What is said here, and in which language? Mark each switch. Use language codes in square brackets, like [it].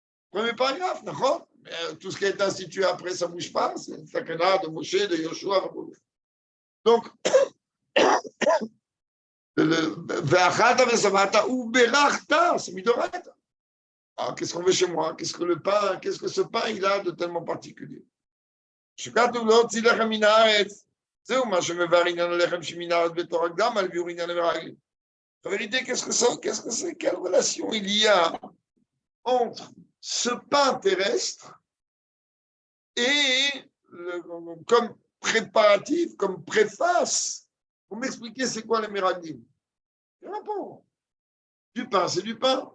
[fr] Premier paragraphe, d'accord? Tout ce qui a été institué après, ça ne bouge pas. C'est le Takana de Moshe, de Yoshua. Donc, [he] Ve'achata ve'savata ou berachta, [fr] c'est midoraita. Alors, qu'est-ce qu'on veut chez moi? Qu'est-ce que ce pain il a de tellement particulier? [he] שכתוב להוציא לחם מן הארץ, זהו מה שמבאר עניין הלחם שמן הארץ בתורה גם על ביאור עניין המרגלים. [fr] En vérité, qu'est-ce que c'est? Quelle relation il y a entre ce pain terrestre et, comme préparatif, comme préface, pour m'expliquer c'est quoi les miraglim. Il répond. Du pain, c'est du pain.